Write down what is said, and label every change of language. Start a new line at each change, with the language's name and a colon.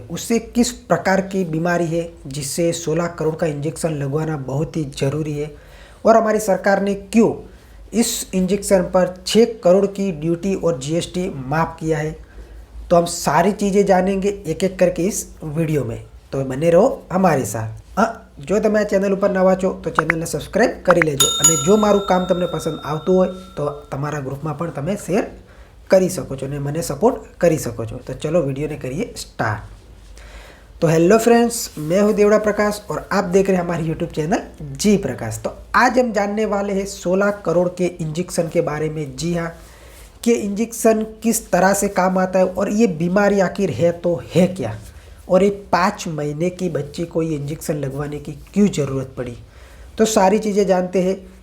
Hindi: उससे किस प्रकार की बीमारी है जिससे 16 करोड़ का इंजेक्शन लगवाना बहुत ही ज़रूरी है? और हमारी सरकार ने क्यों इस इंजेक्शन पर 6 करोड़ की ड्यूटी और जीएसटी माफ़ किया है? तो हम सारी चीज़ें जानेंगे एक एक करके इस वीडियो में, तो बने रहो हमारे साथ।
Gujarati: जो તમે આ ચેનલ ઉપર નવા છો તો ચેનલને સબસ્ક્રાઈબ કરી લેજો અને જો મારું કામ તમને પસંદ આવતું હોય તો તમારા ગ્રુપમાં પણ તમે શેર કરી શકો છો અને મને સપોર્ટ કરી શકો છો। તો ચલો वीडियो ने करिए स्टार्ट।
Hindi: तो हेलो फ्रेंड्स, मैं हूं देवड़ा प्रकाश और आप देख रहे हैं हमारे यूट्यूब चैनल जी प्रकाश। तो आज हम जानने वाले हैं 16 करोड़ के इंजेक्शन के बारे में। जी हाँ, कि इंजेक्शन किस तरह से काम आता है और ये बीमारी आखिर है तो है क्या, और एक 5 महीने की बच्ची को ये इंजेक्शन लगवाने की क्यों ज़रूरत पड़ी, तो सारी चीज़ें जानते हैं।